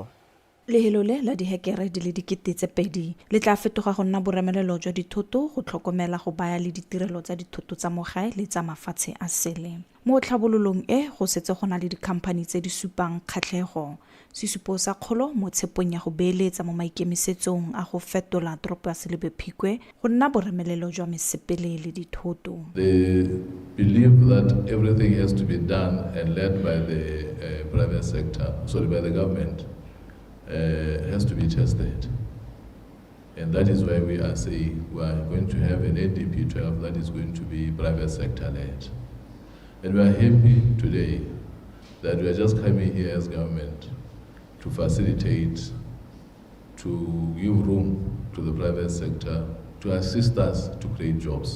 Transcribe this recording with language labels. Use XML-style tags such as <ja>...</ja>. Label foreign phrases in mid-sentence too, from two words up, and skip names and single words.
<tn>Lehelo le la dihekere di le dikete tse pedi le tla fetoga go nna boremelelo jwa dithoto go tlhokomela go baya le ditirelo tsa dithoto tsa mo gae le tsa mafatshe a sele. Mo tlhabololong e go setse go na le dikhamphani tse di supang kgatlhego sesupo sa kgolo mo tshepong ya go beeletsa mo maikemisetsong a go fetola toropo ya Boteti go nna boremelelo jwa mesepele le dithoto.</tn> <en>They believe that everything has to be done and led by the private sector, by the government. Has to be tested, and that is why we are saying we are going to have an ADP 12 that is going to be private sector led, and we are happy today that we are just coming here as government to facilitate, to give room to the private sector to assist us to create jobs.</en>